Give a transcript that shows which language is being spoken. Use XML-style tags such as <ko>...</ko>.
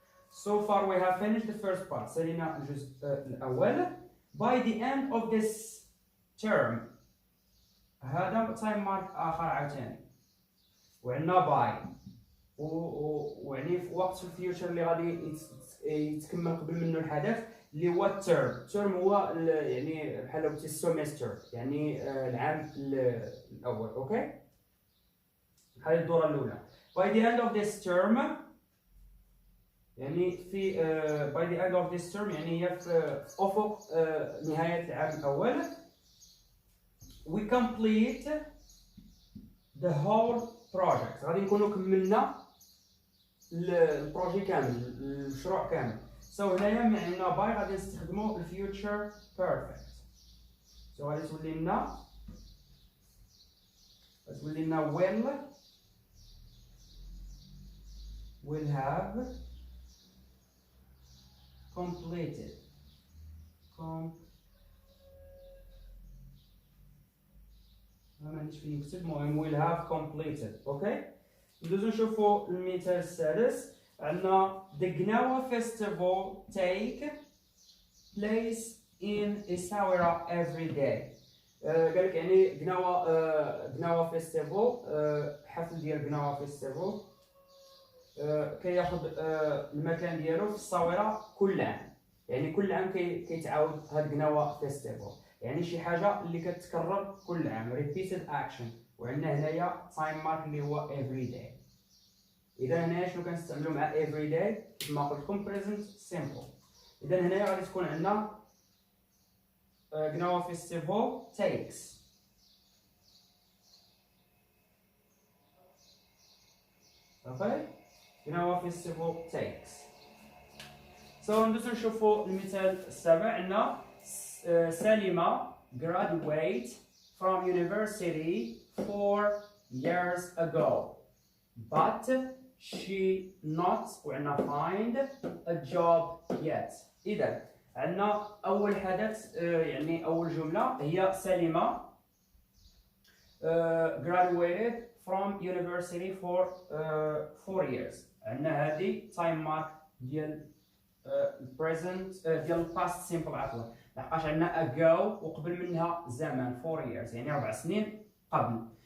<en>So far we have finished the first part.</en> <ar>سالينا الجزء الأول.</ar> <en>By the end of this term</en> <ar>هذا تايم مارك آخر عاوتاني، وعندنا by ويعني في وقت الفيوتشر اللي غادي يتكمل قبل منه الحدث اللي هو التيرم. التيرم هو يعني بحال قلتي السيمستر، يعني العام الأول. أوكي هذه الدورة الأولى.</ar> <en>By the end of this term</en> <ar>يعني في</ar> <en>by the end of this term</en> <ar>يعني هي في أفق نهاية العام الأول.</ar> <en>We complete the whole project.</en> <ar>غادي نكونوا كملنا البروجي كامل، المشروع كامل. هنايا عندنا باي غادي نستخدموا الفيوتشر بيرفكت. غادي تولي لنا</ar> <en>will have completed.</en> <ar>ما عنديش فين نكتب، المهم</ar> <en>will have completed.</en> <ar>اوكي ندوزو نشوفوا المثال السادس. عندنا</ar> <en>the Gnawa festival take place in الساورة every day.</en> <ar>قال لك يعني قناوة فيستيفال، حفل ديال قناوة فيستيفال كياخذ المكان ديالو في الصاورة كل عام. يعني كل عام كيتعاود هاد قناوة فيستيفال، يعني شي حاجة اللي كتكرر كل عام</ar> <en>repeated action.</en> <ar>وعندنا هنايا تايم مارك اللي هو</ar> <en>every day.</en> <ar>إذا هنايا شنو كنستعملو مع every day؟ كما قلت لكم</ar> <en>present simple.</en> <ar>إذا هنايا غادي تكون عندنا قناوة فيستيفال takes. صافي؟ قناوة فيستيفال takes. ندوزو نشوفو المثال السابع. عندنا</ar> <en>سليمة graduate from university 4 years ago but she not</en> <ar>وعندنا</ar> <en>find a job yet.</en> <ar>إذا عندنا أول حدث يعني أول جملة هي سليمة</ar> <en>graduated from university for 4 years.</en> <ar>عندنا هذه time mark ديال present ديال past simple عفوا، لحقاش عندنا ago وقبل منها زمان 4 years يعني 4 سنين قبل.</ar>